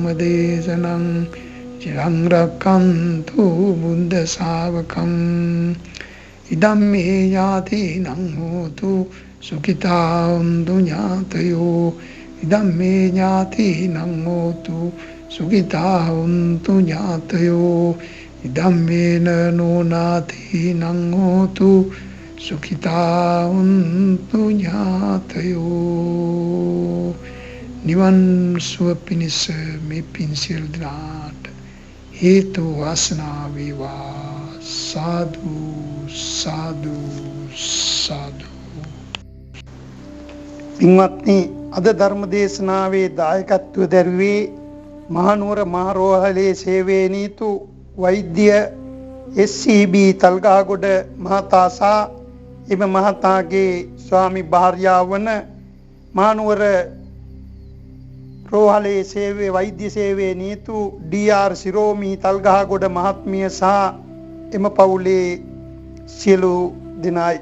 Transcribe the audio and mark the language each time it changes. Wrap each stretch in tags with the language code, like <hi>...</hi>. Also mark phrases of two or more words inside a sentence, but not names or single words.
<pi>දේශනං චිරං රක්ඛන්තු බුද්ධ ශාවකං ඉදම්මේ ඥාතිනං හෝතු සුඛිතා හොන්තු ඥාතයෝ ඉදම්මේ ඥාතිනං හෝතු සුඛිතා හොන්තු ඥාතයෝ ඉදම්මේන නෝනාතිනං හෝතු සුඛිතා හොන්තු ඥාතයෝ.</pi> <si>නිවන් සුව පිණිස මේ පින් සියලු දෙනාට හේතු වාසනා වේවා. සාදු සාදු සාදු. පින්වත්නි, අද ධර්ම දේශනාවේ දායකත්වය දැරුවේ මහනුවර මහරෝහලේ සේවයේ නීතු වෛද්‍ය SCB තල්ගාගොඩ මහතා සහ එම මහතාගේ ස්වාමි භාර්යාව වන මහනුවර රෝහලේ සේවයේ වෛද්‍ය සේවයේ නීතු DR සිරෝමි තල්ගහගොඩ මහත්මිය සහ එම පවුලේ සියලු දෙනායි.</si>